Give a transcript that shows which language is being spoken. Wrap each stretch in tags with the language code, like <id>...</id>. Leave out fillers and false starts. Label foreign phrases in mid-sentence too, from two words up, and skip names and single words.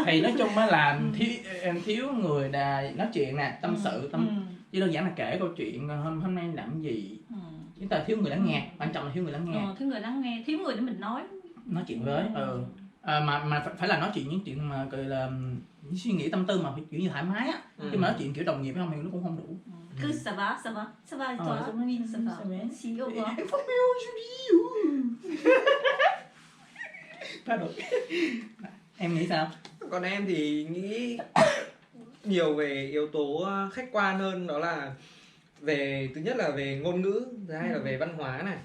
<vi>Thì nói chung á là thiếu người nói chuyện nè, tâm sự, chỉ đơn giản là kể câu chuyện hôm nay làm gì. Chúng ta thiếu người lắng nghe, quan trọng là thiếu người lắng nghe. Thiếu người lắng nghe, thiếu người để mình nói chuyện với. Mà phải là nói chuyện những chuyện mà gọi là suy nghĩ tâm tư mà kiểu như thoải mái á. Chứ mà nói chuyện kiểu đồng nghiệp không thì nó cũng không đủ.</vi> <fr>Cứ ça va, toi, ça va, si au revoir.</fr> <vi>Em nghĩ sao? Còn em thì nghĩ nhiều về yếu tố khách quan hơn, đó là về, thứ nhất là về ngôn ngữ, thứ hai là về văn hóa này.</vi>